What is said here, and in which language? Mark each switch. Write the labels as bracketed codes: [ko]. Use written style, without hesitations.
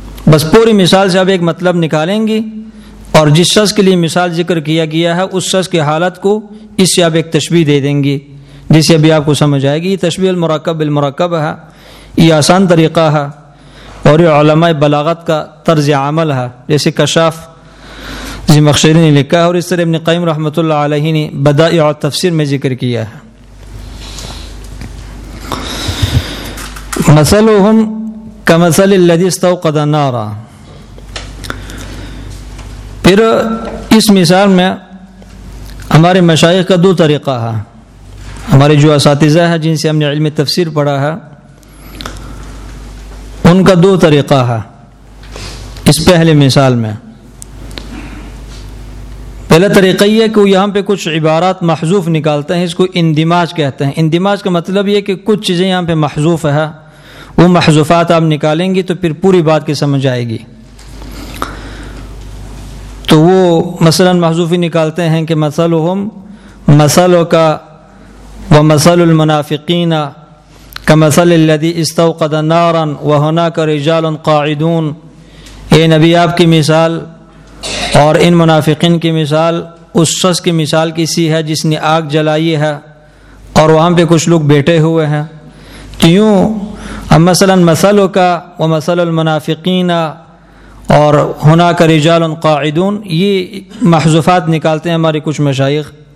[ur] بس پوری مثال سے آپ ایک مطلب نکالیں گی, اور جس شخص کے لیے مثال ذکر کیا گیا ہے اس شخص کی حالت کو اس سے آپ ایک تشبیہ دے دیں گی, جس سے ابھی آپ کو سمجھ آئے گی. یہ تشبیہ المرکب بالمرکب ہے, یہ آسان طریقہ ہے, اور یہ علماء بلاغت کا طرز عمل ہے. جیسے کشاف زمخشری نے لکھا ہے, اور اس طرح ابن قیم رحمۃ اللہ علیہ نے بدائع التفسیر میں ذکر کیا ہے. [ar] مثلهم کمثل الذی استوقد نارا. [ur] پھر اس مثال میں ہمارے مشائخ کا دو طریقہ ہے, ہمارے جو اساتذہ ہیں جن سے ہم نے علم تفسیر پڑھا ہے ان کا دو طریقہ ہے. اس پہلے مثال میں پہلا طریقہ یہ ہے کہ وہ یہاں پہ کچھ عبارات محذوف نکالتے ہیں, اس کو اندماج کہتے ہیں. اندماج کا مطلب یہ کہ کچھ چیزیں یہاں پہ محذوف ہے, وہ محذوفات آپ نکالیں گی تو پھر پوری بات کی سمجھ آئے گی. تو وہ مثلا محذوفی نکالتے ہیں کہ [ar] مثلهم مثلك ومثل المنافقین كمثل الذي استوقد نارا وهناك رجال قاعدون. [ur] اے نبی, آپ کی مثال اور ان منافقین کی مثال اس شخص کی مثال کسی ہے جس نے آگ جلائی ہے اور وہاں پہ کچھ لوگ بیٹھے ہوئے ہیں. کیوں اب مثلا [ar] مثلك ومثل المنافقین [ur] اور [ar] هناك رجال قاعدون, [ur] یہ محذوفات نکالتے ہیں ہمارے کچھ مشائخ.